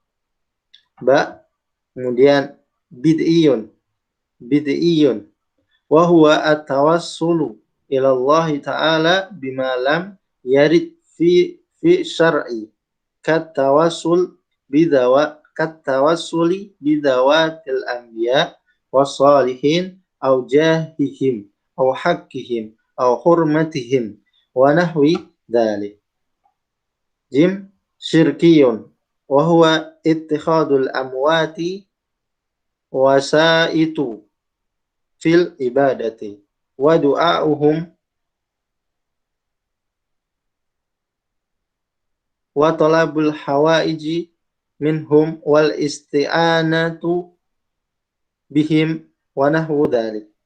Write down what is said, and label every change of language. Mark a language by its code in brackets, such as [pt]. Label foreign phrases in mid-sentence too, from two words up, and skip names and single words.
[ar] Kemudian بدعي وهو التوسل إلى الله تعالى بما لم يرد في الشرع كالتوسل بذوات الأنبياء والصالحين أو جاههم أو حقهم أو حرمتهم ونحو ذلك. ج شركي وهو اتخاذ الأموات وسائط في العبادة ودعاؤهم وطلب الحوائج منهم والاستعانة بهم ونحو ذلك.